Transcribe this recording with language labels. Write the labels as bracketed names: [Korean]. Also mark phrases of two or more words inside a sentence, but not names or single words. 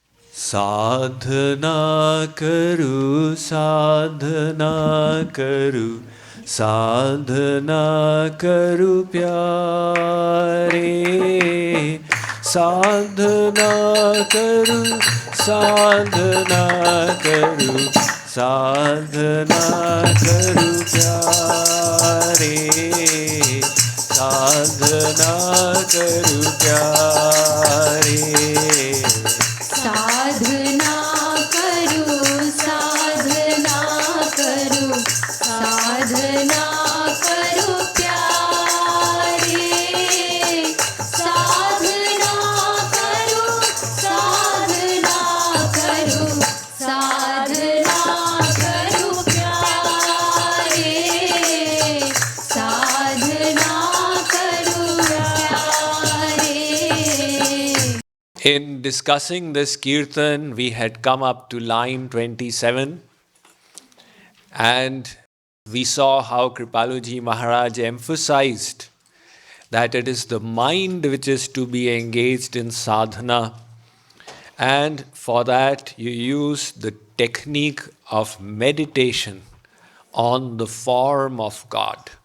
[Hindi] साधना करु, साधना करु, साधना करु प्यारे. साधना करु, साधना करु, साधना करु प्यारे. साधना करु प्यारे. साधना करो साधना करो साधना करो प्यारे साधना करो साधना करो साधना करो प्यारे साधना करो प्यारे. [English] In discussing this kirtan, we had come up to line 27, and we saw how Kripaluji Maharaj emphasized that it is the mind which is to be engaged in sadhana, and for that you use the technique of meditation on the form of God.